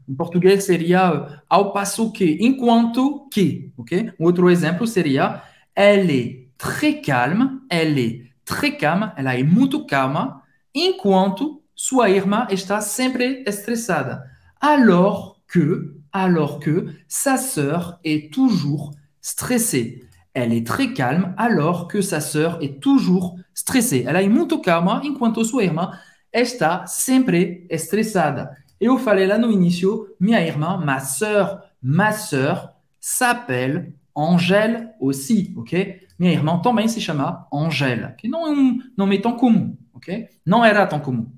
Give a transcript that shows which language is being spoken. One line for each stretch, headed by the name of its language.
Portuguese: Em português seria ao passo que, enquanto que, ok? Um outro exemplo seria
French: elle est très calme,
Portuguese: ela é muito calma, enquanto sua irmã está sempre estressada.
French: Alors que sa sœur est toujours stressée. Elle est très calme alors que sa sœur est toujours stressée.
Portuguese: Ela é muito calma enquanto sua irmã está sempre estressada. Eu falei lá no início, minha irmã,
French: ma sœur s'appelle Angèle aussi,
Portuguese: ok? Minha irmã também se chama Angèle, que não é um nome tão comum, ok? Não era tão comum.